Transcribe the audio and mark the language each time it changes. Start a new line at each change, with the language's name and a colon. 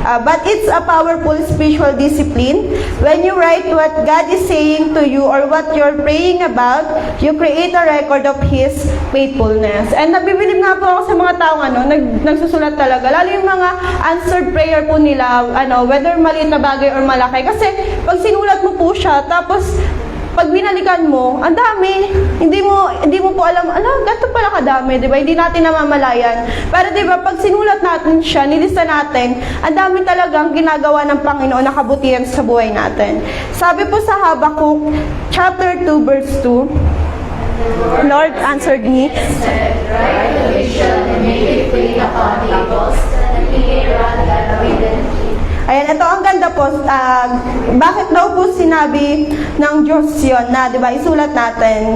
English: But it's a powerful spiritual discipline. When you write what God is saying to you or what you're praying about, you create a record of His faithfulness.
Filipino: And nabibilib nga po ako sa mga taong nagsusulat talaga. Lalo yung mga
English: answered prayer
Filipino: po nila, whether maliit na bagay or malaki. Kasi pag sinulat mo po siya, tapos pag binalikan mo, ang dami. Hindi mo po alam, ganito pala kadami, di ba? Hindi natin namamalayan. Pero di ba, pag sinulat natin siya, nilista natin, ang dami talagang ginagawa ng Panginoon na kabutihan sa buhay natin. Sabi po sa
English: Habakkuk, chapter 2, verse 2, Lord answered me, Write the vision and make it plain upon tables, that he may run that read.
Filipino: Ayan, ito ang ganda po. Bakit daw po sinabi ng Diyos yun na, di ba, isulat natin?